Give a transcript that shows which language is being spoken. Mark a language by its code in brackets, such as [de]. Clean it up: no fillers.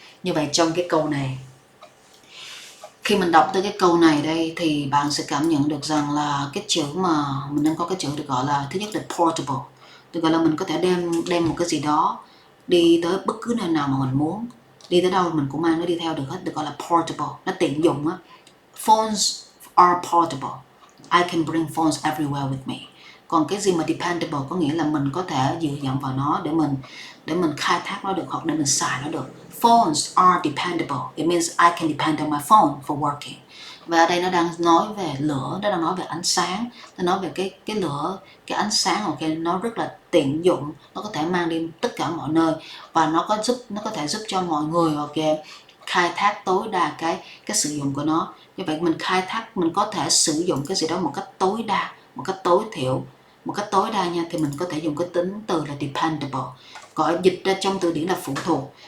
[vi] Như vậy trong cái câu này, khi mình đọc tới cái câu này đây thì bạn sẽ cảm nhận được rằng là cái chữ mà mình đang có cái chữ được gọi là, thứ nhất là portable. được gọi là mình có thể đem một cái gì đó đi tới bất cứ nơi nào mà mình muốn, đi tới đâu mình cũng mang nó đi theo được hết, được gọi là portable, nó tiện dụng á. [en] Phones are portable. I can bring phones everywhere with me. [vi] Còn cái gì mà dependable có nghĩa là mình có thể dựa dẫm vào nó để mình khai thác nó được, hoặc để mình xài nó được. [en] Phones are dependable. It means I can depend on my phone for working. [vi] Và ở đây nó đang nói về lửa, nó đang nói về ánh sáng, nó nói về cái lửa, cái ánh sáng, ok, nó rất là tiện dụng, nó có thể mang đi tất cả mọi nơi, và nó có thể giúp cho mọi người, ok, khai thác tối đa cái sử dụng của nó. Như vậy mình khai thác, mình có thể sử dụng cái gì đó một cách tối đa, một cách tối thiểu, một cách tối đa nha, thì mình có thể dùng cái tính từ là dependable, gọi dịch ra trong từ điển là phụ thuộc.